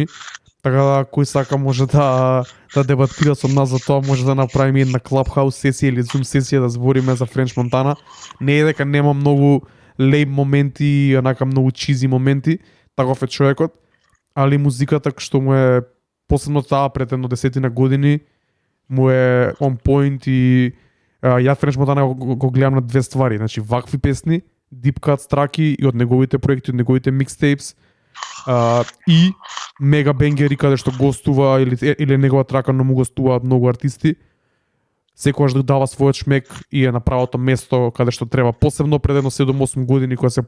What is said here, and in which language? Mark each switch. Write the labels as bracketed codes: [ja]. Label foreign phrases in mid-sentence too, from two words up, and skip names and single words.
[mk] Така да, кој сака може да дебатира со нас за тоа, може да направиме една Clubhouse сесија или Zoom сесија да збориме за Френч Монтана. Не е дека нема многу лейб моменти, онака многу чизи моменти, таков е човекот, али музиката што му е посебно таа пред едно 10 години му е [en] on point [mk] и ја Френч Монтана го гледам на две ствари, значи вакви песни, [en] Deep Cuts [mk] траки и од неговите проекти, од неговите mixtapes, и мега бенгери каде што гостува или негова трака, но му гостуваат многу артисти. Секогаш да дава својот шмек и е на правото место каде што треба, посебно пред едно 7-8 години кога се